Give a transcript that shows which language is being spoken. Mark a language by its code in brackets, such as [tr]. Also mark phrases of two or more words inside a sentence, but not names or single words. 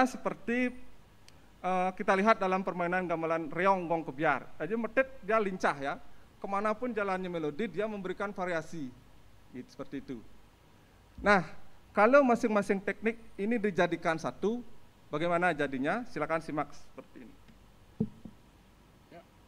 [id] seperti kita lihat dalam permainan gamelan reong gong kebiar. Jadi metet dia lincah ya, kemanapun jalannya melodi dia memberikan variasi, gitu, seperti itu. Nah, kalau masing-masing teknik ini dijadikan satu, bagaimana jadinya? Silakan simak seperti ini. Ya.